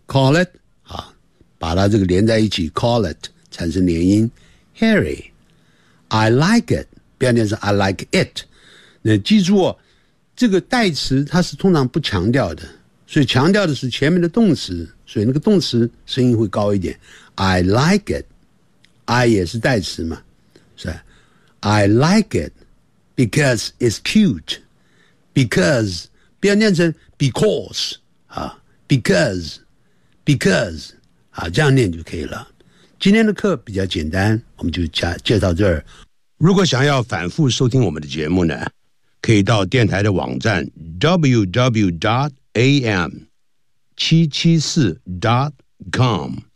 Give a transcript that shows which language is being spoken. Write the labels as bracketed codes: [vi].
[zh] Call it 啊，把它这个连在一起 ，call it 产生连音 ，Harry， [en] I like it， [zh] 不要念成 I like it。那记住哦，这个代词它是通常不强调的，所以强调的是前面的动词，所以那个动词声音会高一点。 [en] I like it，I [zh] 也是代词嘛， [en] 是 ，I like it because it's cute，because 不要念成 because 啊 ，because。 [zh] Because， 啊，这样念就可以了。今天的课比较简单，我们就介绍这儿。如果想要反复收听我们的节目呢，可以到电台的网站 www.am774.com。